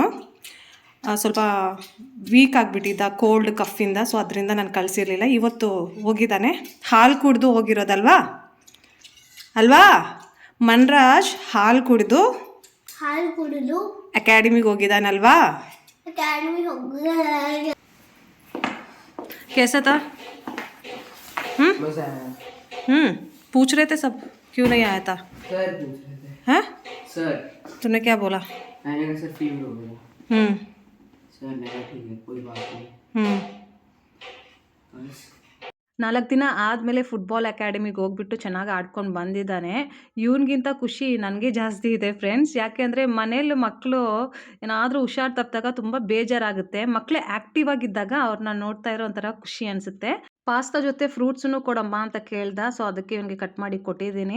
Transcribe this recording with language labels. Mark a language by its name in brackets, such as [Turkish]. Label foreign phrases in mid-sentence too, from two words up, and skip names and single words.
[Kannada] ಸ್ವಲ್ಪ ವೀಕ್ ಆಗಿಬಿಟ್ಟಿದ್ದ [English] cold cough, [Kannada] ಸೊ ಅದರಿಂದ ನಾನು ಕಳಿಸಿರಲಿಲ್ಲ. ಇವತ್ತು ಹೋಗಿದ್ದಾನೆ. ಹಾಲು ಕುಡಿದು ಹೋಗಿರೋದಲ್ವಾ ಅಲ್ವಾ ಮನ್ರಾಜ್? ಹಾಲು ಕುಡಿದು ಅಕಾಡೆಮಿಗೆ ಹೋಗಿದ್ದಾನಲ್ವಾ? [Hindi] कैसा था? पूछ रहे थे सब, क्यों नहीं आया था? सर पूछ रहे थे। हैं? सर तूने क्या बोला? मैंने कहा सर फीवर हो गया। सर ने कहा ठीक है कोई बात नहीं। बस [Kannada] 4 ದಿನ ಆದಮೇಲೆ ಫುಟ್ಬಾಲ್ ಅಕಾಡೆಮಿಗೆ ಹೋಗ್ಬಿಟ್ಟು ಚೆನ್ನಾಗಿ ಆಡ್ಕೊಂಡು ಬಂದಿದ್ದಾನೆ. ಇವನಿಗಿಂತ ಖುಷಿ ನನಗೆ ಜಾಸ್ತಿ ಇದೆ ಫ್ರೆಂಡ್ಸ್. ಯಾಕೆ ಅಂದರೆ ಮನೇಲಿ ಮಕ್ಕಳು ಏನಾದರೂ ಹುಷಾರು ತಪ್ಪಿದಾಗ ತುಂಬ ಬೇಜಾರಾಗುತ್ತೆ. ಮಕ್ಕಳೇ ಆ್ಯಕ್ಟಿವ್ ಆಗಿದ್ದಾಗ ಅವ್ರನ್ನ ನೋಡ್ತಾ ಇರೋ ಒಂಥರ ಖುಷಿ ಅನಿಸುತ್ತೆ. ಪಾಸ್ತಾ ಜೊತೆ ಫ್ರೂಟ್ಸನ್ನು ಕೊಡಮ್ಮ ಅಂತ ಕೇಳ್ದ, ಸೊ ಅದಕ್ಕೆ ಇವನಿಗೆ ಕಟ್ ಮಾಡಿ ಕೊಟ್ಟಿದ್ದೀನಿ.